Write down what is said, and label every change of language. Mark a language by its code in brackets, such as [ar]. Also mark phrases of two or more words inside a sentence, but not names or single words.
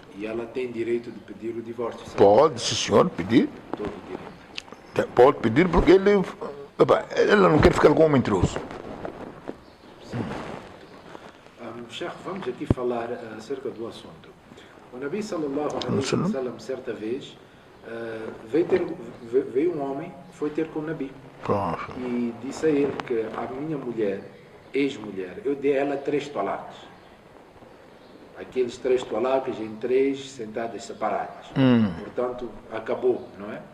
[pt] E ela tem direito de pedir o divórcio, certo? Pode, sim senhor, pedir. Todo direito. Pode pedir porque ela não quer ficar com um mentiroso. Sheikh, vamos aqui falar acerca do assunto. O Nabi [ar] صلى الله عليه وسلم, [pt] certa vez, veio um homem, foi ter com o Nabi. E disse a ele que a minha mulher, ex-mulher, eu dei a ela 3 talaques. Aqueles 3 talaques em 3 sentadas separadas. Portanto, acabou, não é?